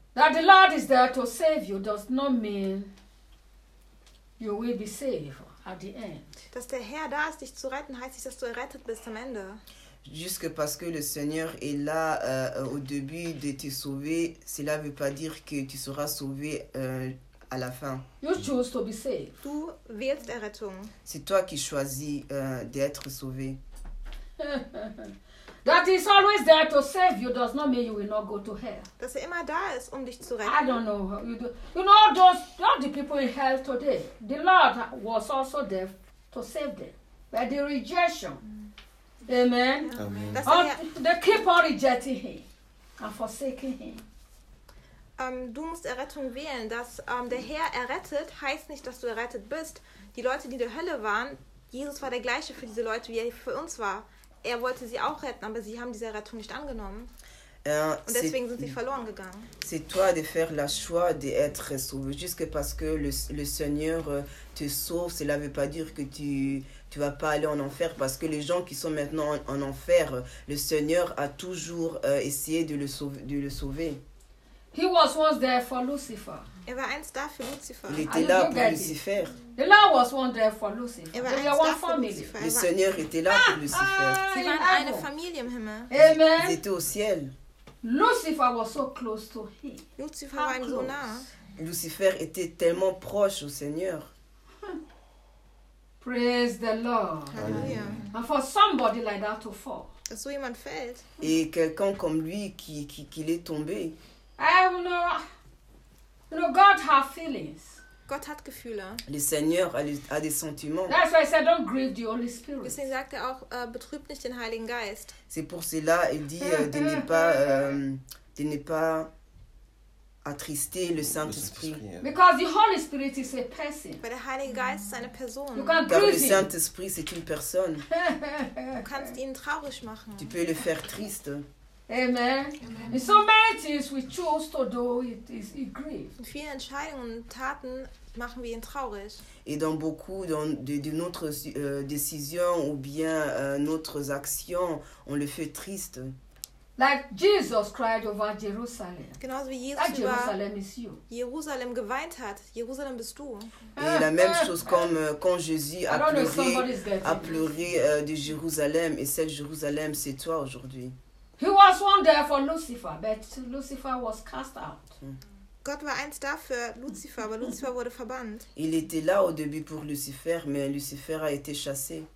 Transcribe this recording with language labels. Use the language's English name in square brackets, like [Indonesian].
[English] That the Lord is there to save you does not mean you will be safe at the end. [German] Dass der Herr da ist, dich zu retten, heißt nicht, dass du errettet bist am Ende. [French] Juste parce que le Seigneur est là au début de te sauver, cela ne veut pas dire que tu seras sauvé à la fin. [English] You choose to be safe. [German] Du wählst Errettung. [French] C'est toi qui choisis d'être sauvé. [English] That is always there to save you does not mean you will not go to hell. [German] Dass er immer da ist, um dich zu retten. [English] I don't know. You know those all the people in hell today. The Lord was also there to save them. But the rejection. Amen. Amen. They keep on rejecting him and forsaking him. [German] Du musst Errettung wählen. Dass der Herr errettet, heißt nicht, dass du errettet bist. Die Leute, die in der Hölle waren, Jesus war der gleiche für diese Leute, wie er für uns war. Er wollte sie auch retten, aber sie haben diese Errettung nicht angenommen. Und deswegen sind sie verloren gegangen. [French] C'est toi de faire la choix d'être sauvé. Juste parce que le Seigneur te sauve, cela ne veut pas dire que tu vas pas aller en enfer, parce que les gens qui sont maintenant en enfer, le Seigneur a toujours essayé de le sauver. [English] He was once there for Lucifer. [German] Er war einst da für Lucifer. [French] Il était là pour Lucifer. [English] The Lord was once there for Lucifer. They were one family. [French] Le Seigneur était là pour Lucifer. [German] Sie waren eine Familie im Himmel. Amen. [French] Ils étaient au ciel. [English] Lucifer was so close to him. [German] Lucifer war so nah. [French] Lucifer était tellement proche au Seigneur. [English] Praise the Lord. Hallelujah. And for somebody like that to fall. [German] So jemand fällt. [French] Et quelqu'un comme lui qui est tombé. [English] You know, God has feelings. [German] Gott hat Gefühle. [French] Le Seigneur a des sentiments. [English] That's why he said, don't grieve the Holy Spirit. [German] Deswegen sagt er auch, betrübt nicht den Heiligen Geist. [French] C'est pour cela, il dit, de ne pas attrister le Saint-Esprit. [English] Because the Holy Spirit is a person. [German] Weil der Heilige Geist ist eine Person. [English] You can't grieve him. [French] Le Saint-Esprit, c'est une personne. [German] Du kannst ihn traurig machen. [French] Tu peux le faire triste. Amen. [English] In so many things we choose to do, it is a grief. [German] In vielen Entscheidungen und Taten machen wir ihn traurig. [French] Et dans beaucoup de notre décision ou bien notre action, on le fait triste. [English] Like Jesus cried over Jerusalem. [German] Genauso wie Jesus [English] like Jerusalem is you. [German] Jerusalem geweint hat. Jerusalem bist du. [French] Et la même chose comme quand Jésus a pleuré de Jérusalem, et cette Jérusalem, c'est toi aujourd'hui. [English] He was one there for Lucifer, but Lucifer was cast out. [German] Gott war eins da für Lucifer, aber Lucifer wurde verbannt. [French] Il était là au début pour Lucifer, mais Lucifer a été chassé.